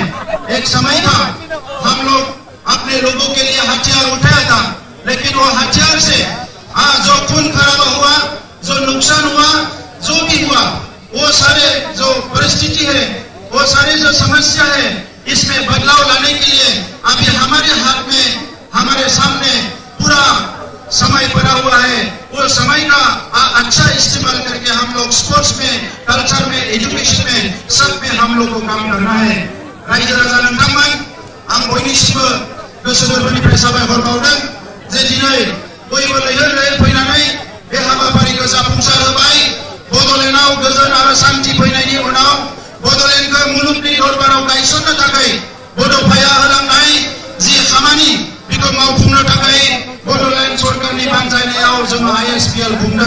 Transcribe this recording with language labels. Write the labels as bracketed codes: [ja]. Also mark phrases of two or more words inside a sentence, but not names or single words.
[hi] एक समय था हम लोग अपने लोगों के लिए हथियार उठाया था, लेकिन वो हथियार से जो खून खराबा हुआ, जो नुकसान हुआ, जो भी हुआ, वो सारे जो परिस्थिति है, वो सारे जो समस्या है, इसमें बदलाव लाने के लिए अभी हमारे हाथ में, हमारे सामने पूरा समय पड़ा हुआ है। वो समय का अच्छा इस्तेमाल करके हम लोग स्पोर्ट्स में, कल्चर में, एजुकेशन में, सब में हम लोग को काम करना है। [brx] रायजो राजा नोंथांमोन, आं बयनिसिमबो गोसो गोरबोनिफ्राय साबायखर बावदों जे दिनै बयबो लैहोर लैहोर फैनानै बे हाबाफारिखौ जाफुंसार होबाय। बड'लेण्डआव गोजोन आरो शान्ति फैनायनि उनाव बड'लेण्डखौ मुलुगनि दरबाराव गायसननो थाखाय बड'फाया होलांनाय जि खामानि बेखौ मावफुंनो थाखाय बड'लेण्ड सरकारनि बानजायनायाव जोङो ISPL खुंदों।